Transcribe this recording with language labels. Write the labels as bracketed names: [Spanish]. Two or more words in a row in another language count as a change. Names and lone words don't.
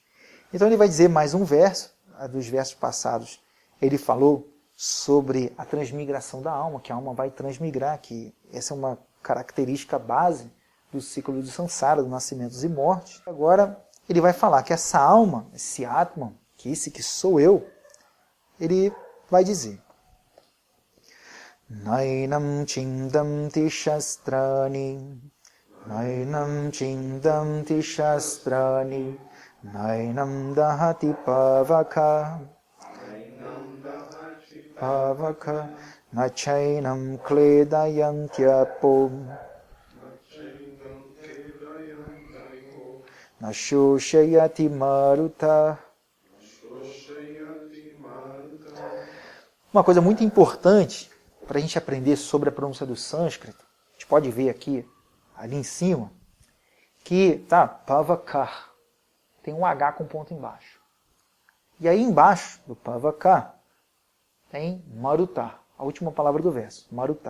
[Portuguese] Então ele vai dizer mais um verso, dos versos passados, ele falou sobre a transmigração da alma, que a alma vai transmigrar, que essa é uma característica base do ciclo de Sansara, do nascimentos e mortes. Agora ele vai falar que essa alma, esse Atman, que esse que sou eu, ele vai dizer: [Sanskrit] नैनं छिन्दन्ति शस्त्राणि, नैनं छिन्दन्ति शस्त्राणि, नैनं दहति पावक, पावक, नचैनं क्लेदयन्त्यापो, नशोषयति मारुत. [Portuguese] Uma coisa muito importante para a gente aprender sobre a pronúncia do sânscrito, a gente pode ver aqui, ali em cima, que pavakar, tem um H com ponto embaixo. E aí embaixo do pavakar tem maruta, a última palavra do verso, maruta.